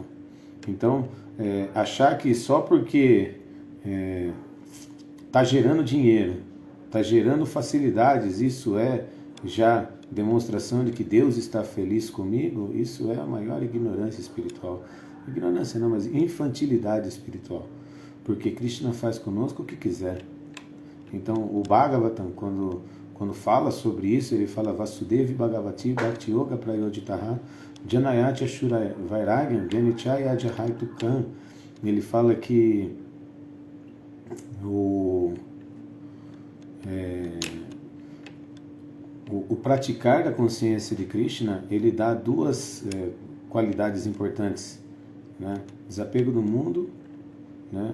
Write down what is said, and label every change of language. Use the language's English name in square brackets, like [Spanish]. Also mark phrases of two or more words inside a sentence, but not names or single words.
[Portuguese] Então, achar que só porque está gerando dinheiro, está gerando facilidades, isso é já demonstração de que Deus está feliz comigo, isso é a maior ignorância espiritual. Ignorância não, mas infantilidade espiritual. Porque Krishna faz conosco o que quiser. Então, o Bhagavatam, quando fala sobre isso, ele fala [Sanskrit] वासुदेवे भगवति भक्ति योगः प्रयोजितः जनयति आशु वैराग्यं ज्ञानं च यद् अहैतुकम्. [Portuguese] Ele fala que o praticar da consciência de Krishna, ele dá duas qualidades importantes, né? Desapego do mundo, né?